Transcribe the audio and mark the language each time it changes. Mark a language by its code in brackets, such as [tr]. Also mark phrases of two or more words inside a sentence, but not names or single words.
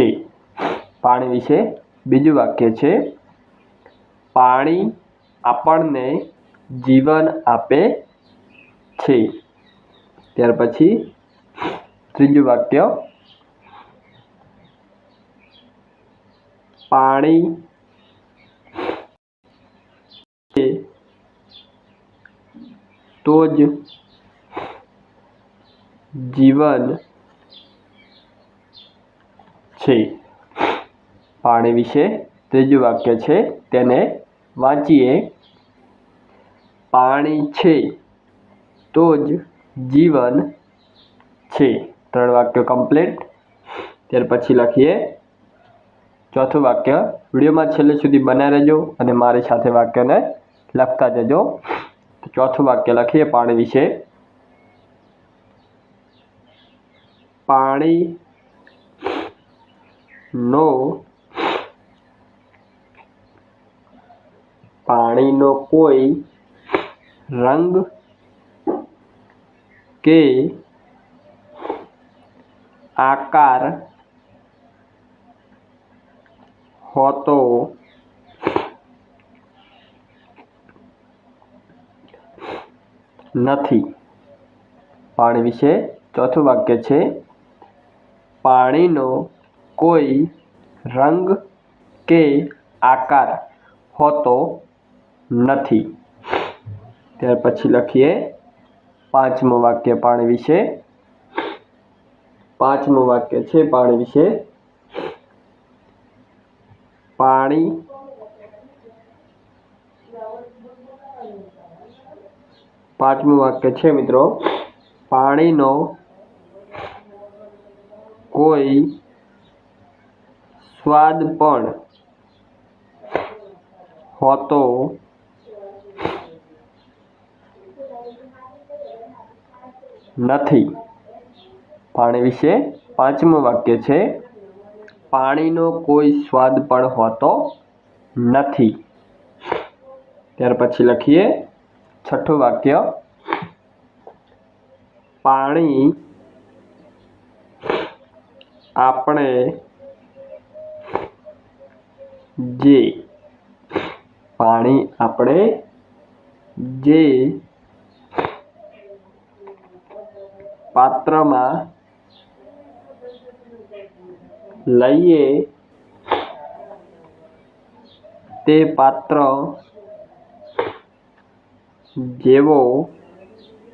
[gu] પાણી વિશે બીજું વાક્ય છે પાણી આપણને જીવન આપે છે। ત્યાર પછી ત્રીજું વાક્ય પાણી તો જ જીવન છે। પાણી વિશે ત્રીજું વાક્ય છે, તેને વાંચીએ। પાણી છે તો જ જીવન છે। 3 વાક્ય કમ્પ્લીટ। ત્યાર પછી લખીએ ચોથું વાક્ય। વિડિયો માં છેલ્લે સુધી બની રહેજો અને મારી સાથે વાક્યને લખતા જજો। તો ચોથું વાક્ય લખીએ પાણી વિશે। પાણી નો કોઈ રંગ કે આકાર હોતો નથી। પાણી વિશે ચોથું વાક્ય છે પાણીનો કોઈ રંગ કે આકાર હોતો નથી। ત્યાર પછી લખીએ 5મું વાક્ય પાણી વિશે। 5મું વાક્ય છે પાણી વિશે। પાણી 5મું વાક્ય છે મિત્રો પાણીનો કોઈ સ્વાદ પણ હોતો નથી। પાણી વિશે 5મું વાક્ય છે પાણીનો કોઈ સ્વાદ પણ હોતો નથી। ત્યાર પછી લખીએ 6ઠ્ઠું વાક્ય પાણી આપણે જે। પાણી આપણે જે પાત્રમાં લઈએ તે પાત્ર જેવો